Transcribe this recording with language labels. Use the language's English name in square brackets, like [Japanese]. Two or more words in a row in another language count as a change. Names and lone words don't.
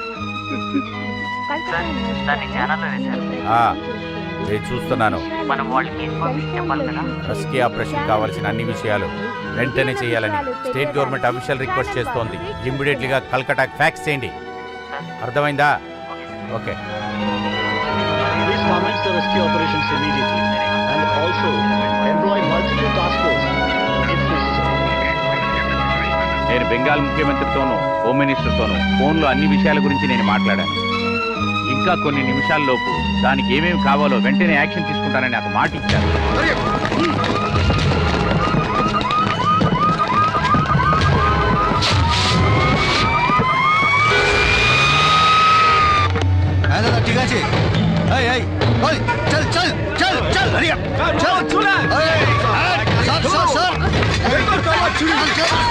[Telugu] దాన్ని ఛానల్లో వేశారు. నేను చూస్తున్నాను. మనం వాళ్ళకి ఇన్ఫర్మేషన్ చెప్పాలి కదా. [English] rescue operation [Telugu] కావాల్సిన అన్ని విషయాలు వెంటనే చేయాలని [English] state government official request [Telugu] చేస్తోంది. ఇమ్మీడియట్లీగా కల్కటాకి ఫ్యాక్స్ చేయండి. అర్థమైందా? ఓకే. [English] Please commence the rescue operations immediately and also employ multiple task force if necessary. [Telugu] నేను బెంగాల్ ముఖ్యమంత్రితోనూ [English] home ministerతోనూ [Telugu] ఫోన్లో అన్ని విషయాల గురించి నేను మాట్లాడాను. ఇంకా కొన్ని నిమిషాల్లోపు దానికి ఏమేమి కావాలో వెంటనే యాక్షన్ తీసుకుంటానని నాకు మాట ఇచ్చారు. [Bangla] ঠিক আছে, এই এই ওই চল চল চল চল হরিয়া চল চুলা এই সর সর সর এই তো কবা চুরি চল